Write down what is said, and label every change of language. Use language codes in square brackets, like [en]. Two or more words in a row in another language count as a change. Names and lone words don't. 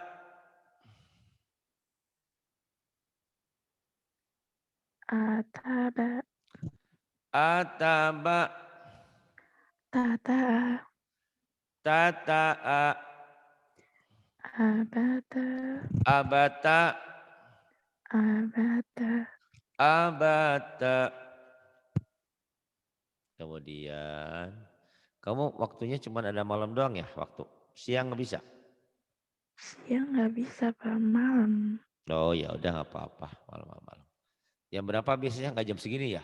[id] ataba Ataba. tataa Tata'a. abata Abata. abata Abata. Kemudian kamu waktunya cuma ada malam doang ya waktu. Siang nggak bisa. siang nggak bisa, Pak. Malam. Oh ya udah nggak apa-apa malam-malam. Jam berapa biasanya nggak jam segini ya?